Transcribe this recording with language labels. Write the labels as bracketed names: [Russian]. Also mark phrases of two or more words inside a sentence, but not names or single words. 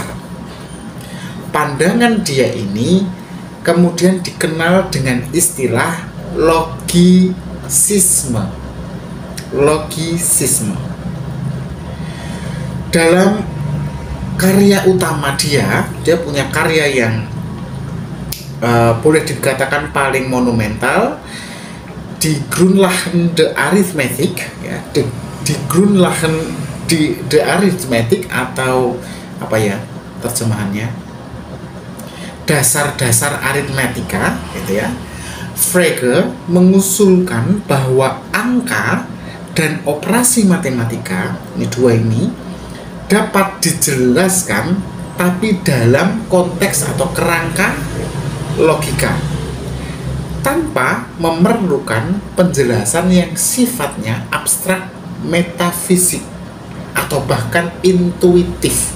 [Indonesian] Pandangan dia ini kemudian dikenal dengan istilah logisisme. Dalam karya utama dia punya karya yang boleh dikatakan paling monumental, Die Grundlagen der Arithmetik, ya, Die Grundlagen der Arithmetik, atau apa ya terjemahannya, dasar-dasar aritmatika, gitu ya. Frege mengusulkan bahwa angka dan operasi matematika, ini dua ini, dapat dijelaskan tapi dalam konteks atau kerangka logika, tanpa memerlukan penjelasan yang sifatnya abstrak, metafisik, atau bahkan intuitif.